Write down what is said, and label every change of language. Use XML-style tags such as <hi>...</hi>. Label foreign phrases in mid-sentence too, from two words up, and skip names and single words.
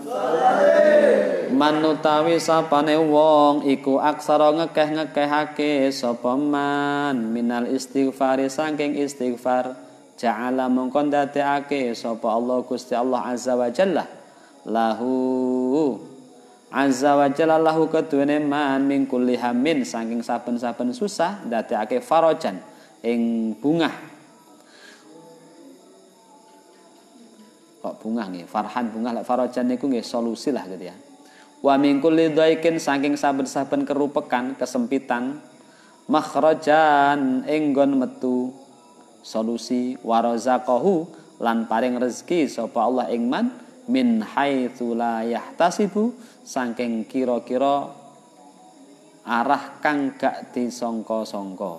<jv>Manutawi sapane wong iku aksara ngekeh-ngekehake sapa</jv> <ar>من من الاستغفار</ar> <jv>saking istighfar, ja'ala mongko ndadekake sapa Allah Gusti Allah</jv> <ar>عز وجل له عز وجل له</ar> <jv>keduwene</jv> <ar>من من كل هم</ar> <jv>saking saben-saben susah, ndadekake farajan ing bungah. Kok bungah nggih, farhan bungah, lek farajan niku nggih solusi</jv> <id>lah gitu ya.</id> <ar>ومن كل ضيق</ar> <jv>saking saben-saben kerupekan, kesempitan, makhrajan enggon metu solusi, warazaqahu lan paring rezeki sapa Allah ing</jv> <ar>من من حيث لا يحتسب</ar> <jv>saking kira-kira arah kang gak disangka-sangka.</jv>